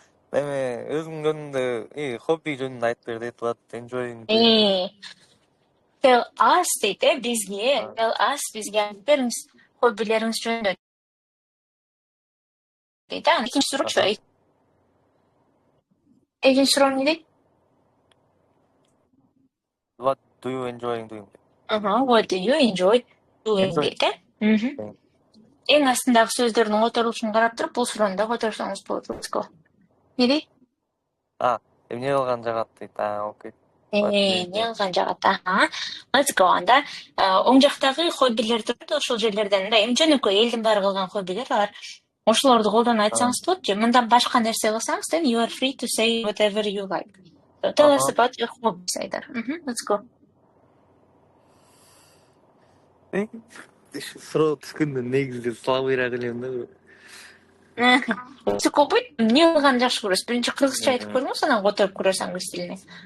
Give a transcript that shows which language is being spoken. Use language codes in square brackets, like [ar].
[ky] Өзүм жөнүндө, хобби жөнүндө айтып бер дейт, [en] what enjoying. Tell us [ky] дейт, бизге. [en] Tell us [ky] бизге айтып бериңиз хоббилериңиз жөнүндө. Дейт, экинчи суроочу. Экинчи суроо эмне дейт? [en] What do you enjoy doing? What do you enjoy doing [ky] дейт, Эң астындагы сөздөрдүн которулушун карап туруп, бул суроону да которсоңуз болот. Не дейт? Эмне кылган жагат дейт. Окей. Эмне кылган жагат. [en] Let's go. [ky] Анда оң жактагы хоббилер турат, ошол жерлерден да эми жөнөкөй элдин баары кылган хоббилер бар. Ошолорду колдонуп айтсаңыз болот же, мындан башка нерсе кылсаңыз, [en] then you are free to say whatever you like. So tell us about your hobbies, Айдар. Let's go. [ky] Суроо түшкөндө негизинде слабыйраак элем да. Өтүп болбойт. Эмне кылган жакшы көрөсүз? Биринчи кыргызча айтып көрүңүз, анан которуп көрөсүз англис тилине.